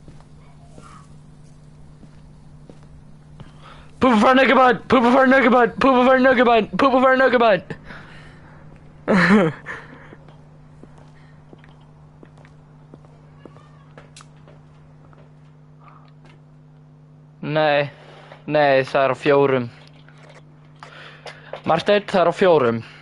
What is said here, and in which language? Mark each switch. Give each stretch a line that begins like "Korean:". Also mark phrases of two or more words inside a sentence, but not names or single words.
English: Poop for a nugget, poop for a nugget, poop for a nugget, poop for a nugget.
Icelandic: Nei, það er á 4. Marteinn, það er á 4.